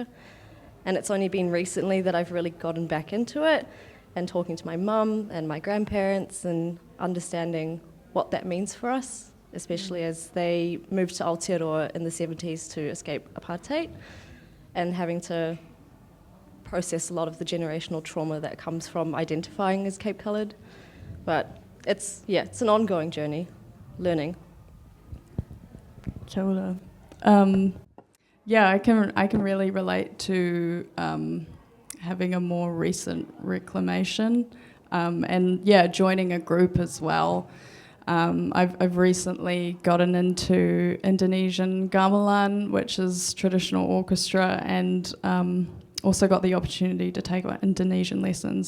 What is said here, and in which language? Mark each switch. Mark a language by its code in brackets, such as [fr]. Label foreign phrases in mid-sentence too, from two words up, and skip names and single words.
[en] And it's only been recently that I've really gotten back into it and talking to my mum and my grandparents and understanding what that means for us, especially as they moved to Aotearoa in the 70s to escape apartheid and having to process a lot of the generational trauma that comes from identifying as Cape Coloured. But it's an ongoing journey, learning. [mi] Kia ora. [en] I can really relate to having a more recent reclamation and joining a group as well. I've recently gotten into Indonesian gamelan, which is traditional orchestra, and also got the opportunity to take Indonesian lessons.